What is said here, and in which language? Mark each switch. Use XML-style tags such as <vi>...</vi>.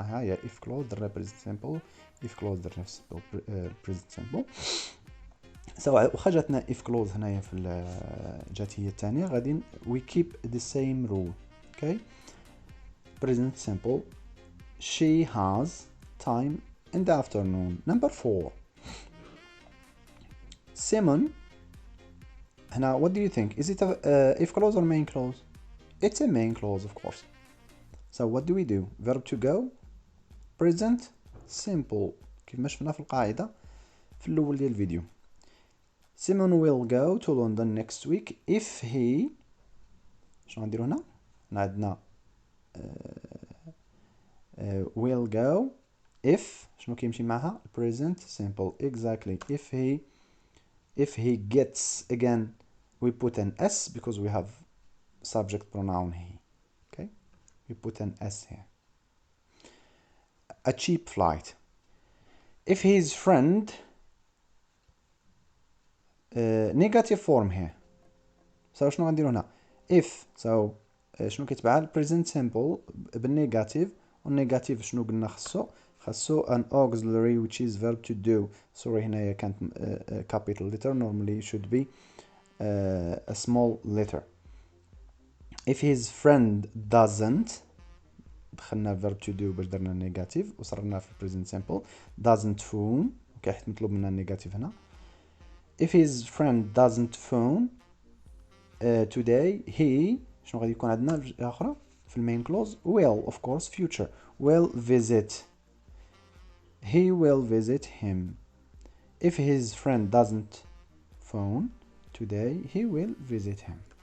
<ar>ها هي if clause درنا بريزنت سيمبل if clause درنا بريزنت سيمبل سواء واخا جاتنا if clause هنايا في الجات هي الثانيه غادي</ar> <en>we keep the same rule. okay present simple she has time in the afternoon. Number 4 Simon هنا what do you think? Is it a if clause or main clause? It's a main clause of course. So what do we do? Verb to go present simple</en> <ar>كيف ما شفنا في القاعدة في الأول ديال الفيديو.</ar> <en>Simon will go to London next week if he</en> <ar>شنو غنديرو هنا؟ عندنا will go if شنو كيمشي معها؟ present simple exactly.</ar> <en>If he gets, again we put an s because we have subject pronoun he. Okay, we put an s here. A cheap flight. If his friend negative form here.</en> <ar>So شنو غنديرو هنا؟ if so شنو كيتبع present simple بالنيجاتيف، والنيجاتيف شنو قلنا خاصو</ar> <en>an auxiliary which is verb to do. sorry هنايا كانت capital letter, normally should be a small letter. if his friend doesn't</en> <ar>دخلنا</ar> <en>verb to do</en> <ar>باش درنا نيجاتيف وصرنا في</ar> <en>present simple.</en> <ar>doesn't phone اوكي حيت مطلوب منا النيجاتيف هنا.</ar> <en>if his friend doesn't phone today he</en> <ar>شنو غادي يكون عندنا اخرى في المين كلوز؟</ar> <en>will of course future will visit. he will visit him. if his friend doesn't phone today he will visit him.</en>